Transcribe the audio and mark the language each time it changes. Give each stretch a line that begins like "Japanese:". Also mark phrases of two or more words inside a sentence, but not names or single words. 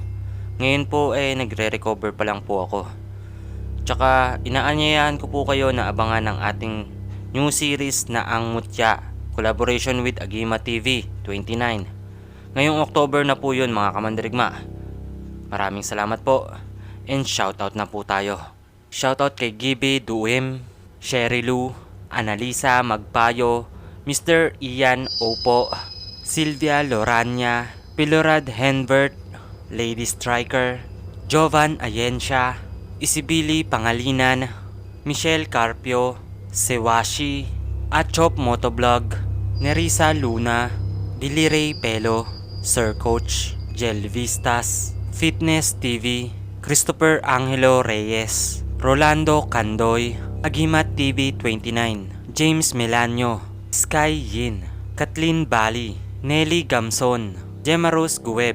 Filipino: Ngayon po nagre-recover pa lang po ako. Tsaka inaanyayahan ko po kayo na abangan ang ating
English: new series
Filipino: na Ang Mutya,
English: collaboration with
Filipino: Agima TV 29. Ngayong October na po yun mga kamandirigma. Maraming salamat po and shoutout na po tayo. Shoutout kay Gibi Duim, Sherry Lou, Analisa Magpayo, Mr. Ian Opo, Sylvia Lorania, Pilorad Henbert, Lady Striker, Jovan Ayensha, Isibili Pangalinan, Michelle Carpio, Sewashi, Achop Motovlog, Nerissa Luna, Diliray Pelo, Sir Coach, Jel Vistas, Fitness TV, Christopher Angelo Reyes, Rolando Candoy, Agimat TV 29, James Melanio, Sky Yin, Kathleen Bali, Nelly Gamson, Gemma Rose Guweb,